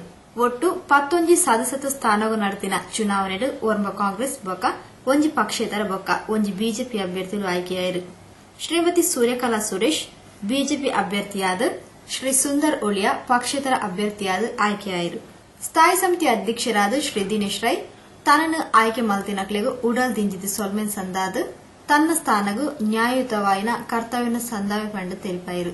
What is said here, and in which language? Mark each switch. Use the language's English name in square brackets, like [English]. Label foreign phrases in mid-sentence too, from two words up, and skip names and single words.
[Tulu] ಒಟ್ಟು 11 ಸದಸ್ಯತ್ವ ಸ್ಥಾನಗೂ ನಡೆದಿನ ಚುನಾವಣೆಡು ಓರ್ವ ಕಾಂಗ್ರೆಸ್ ಬೊಕ್ಕ ಒಂಜಿ ಪಕ್ಷೇತರ ಬೊಕ್ಕ ಒಂಜಿ ಬಿಜೆಪಿ ಅಭ್ಯರ್ಥಿಗಳು ಆಯ್ಕೆಯಾಯಿರು. ಶ್ರೀಮತಿ ಸೂರ್ಯಕಲಾ ಸುರೇಶ್ ಬಿಜೆಪಿ ಅಭ್ಯರ್ಥಿಯಾದ, ಶ್ರೀ ಸುಂದರ್ ಒಳಿಯಾ ಪಕ್ಷೇತರ ಅಭ್ಯರ್ಥಿಯಾದ ಆಯ್ಕೆಯಾಯಿರು. ಸ್ಥಾಯಿ ಸಮಿತಿ ಅಧ್ಯಕ್ಷರಾದ ಶ್ರೀ ದಿನೇಶ್ ರೈ ತನ್ನನ್ನು ಆಯ್ಕೆ ಮಲ್ತಿನಕ್ಲೆಗೂ ಉಡಲ್ ದಿಂಜಿದ ಸೊಲ್ಮೆನ್ ಸಂದಾದ ತನ್ನ ಸ್ಥಾನಗೂ ನ್ಯಾಯಯುತವಾಯಿನ ಕರ್ತವ್ಯನ ಸಂದಾವೆ ಪಂಡು ತಿಳಿಪಾಯಿರು.